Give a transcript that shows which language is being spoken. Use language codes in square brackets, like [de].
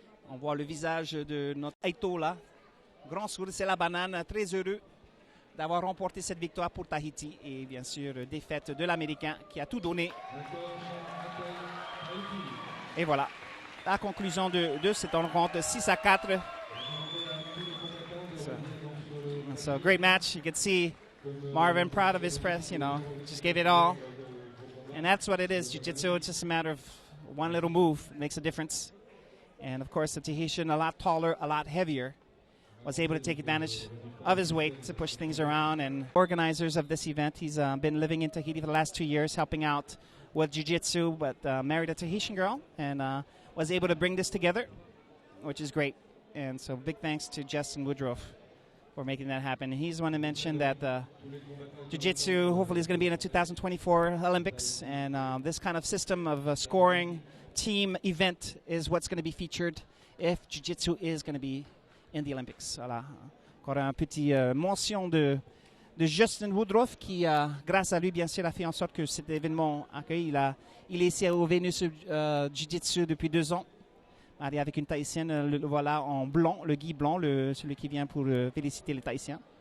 [fr] On voit le visage de notre Aito là. Grand sourire, c'est la banane. Très heureux d'avoir remporté cette victoire pour Tahiti. Et bien sûr, défaite de l'Américain qui a tout donné. Et voilà, la conclusion de cette rencontre, 6 à 4. [en] So great match. You can see Marvin proud of his press, just gave it all. And that's what it is, jiu-jitsu. It's just a matter of one little move makes a difference. And of course, the Tahitian, a lot taller, a lot heavier, was able to take advantage of his weight to push things around. And organizers of this event, he's been living in Tahiti for the last 2 years, helping out with jiu-jitsu, but married a Tahitian girl and was able to bring this together, which is great. And so big thanks to Justin Woodruff for making that happen. He's the one to mention that jiu-jitsu hopefully is going to be in the 2024 Olympics, and this kind of system of scoring team event is what's going to be featured if jiu-jitsu is going to be in the Olympics. [fr] Voilà. Encore un petit mention de Justin Woodruff qui, grâce à lui, bien sûr, a fait en sorte que cet événement accueilli. Il est ici au Venus Jiu-Jitsu depuis 2 ans. Avec une Tahitienne, le voilà en blanc, le Guy blanc, celui qui vient pour féliciter les Tahitiens.